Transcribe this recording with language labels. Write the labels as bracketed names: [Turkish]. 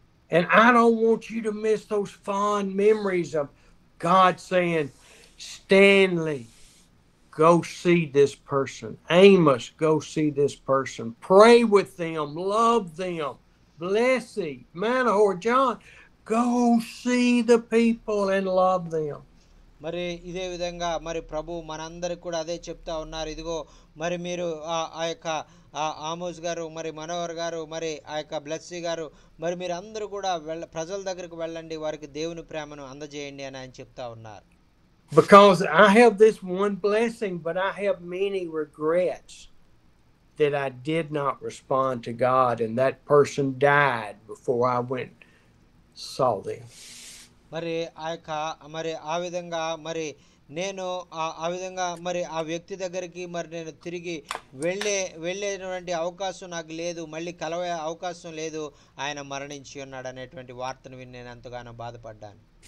[English] And I don't want you to miss those fond memories of God saying, Stanley, go see this person. Amos, go see this person. Pray with them. Love them. Blessy, Manahor, John, go see the people and love them. [Telugu] మరి ఇదే విధంగా మరి ప్రభు మనందరికి కూడా అదే చెప్తా ఉన్నారు. ఇదిగో మరి మీరు ఆ యొక్క ఆమోస్ గారు, మరి మనోహర్ గారు, మరి ఆ యొక్క బ్లెస్సీ గారు, మరి మీరు అందరూ కూడా ప్రజల దగ్గరకు వెళ్ళండి, వారికి దేవుని ప్రేమను అందజేయండి అని ఆయన చెప్తా ఉన్నారు. [English] Because I have this one blessing, but I have many regrets that I did not respond to God, and that person died before I went saw them. [Telugu] మరి ఆ విధంగా మరి నేను ఆ విధంగా మరి ఆ వ్యక్తి దగ్గరికి మరి నేను తిరిగి వెళ్ళేటువంటి అవకాశం నాకు లేదు, మళ్ళీ కలవే అవకాశం లేదు, ఆయన మరణించి ఉన్నాడు అనేటువంటి వార్తను విని నేను ఎంతగానో బాధపడ్డాను.